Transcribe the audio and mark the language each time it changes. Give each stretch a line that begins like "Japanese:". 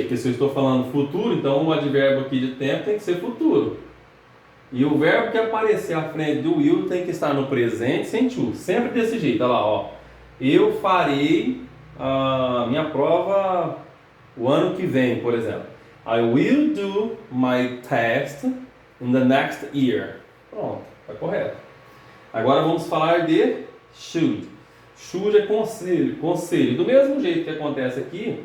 Portuguese: Porque se eu estou falando futuro, então o advérbio aqui de tempo tem que ser futuro. E o verbo que aparecer à frente do will tem que estar no presente sem to. Sempre desse jeito. Olha lá, ó. Eu farei a minha prova o ano que vem, por exemplo.
English: I will do my test in the next year.
Portuguese: Pronto, está correto. Agora vamos falar de should. Should é conselho, conselho. Do mesmo jeito que acontece aqui,